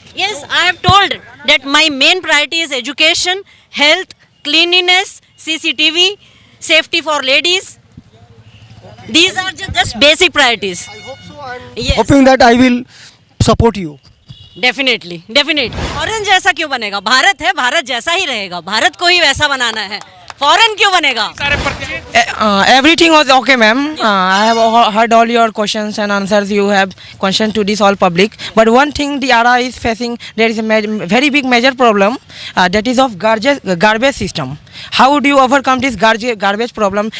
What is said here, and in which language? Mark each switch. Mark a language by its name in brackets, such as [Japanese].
[English] Yes, I have told that my main priority is education, health, cleanliness, CCTV, safety for ladies. These are just basic priorities. I hope so. I'm Yes. hoping that I will support you. [Hindi] Definitely definitely. Foreign जैसा क्यों बनेगा? भारत है, भारत जैसा ही रहेगा। भारत को ही वैसा बनाना है, foreign क्यों बनेगा? सारे प्रत्याशी [English] Everything was okay, ma'am. I have heard all your questions and answers. You have questioned to this all public. But one thing the ARA is facing, there is a very big major problem. That is of garbage system. How do you overcome this garbage problem?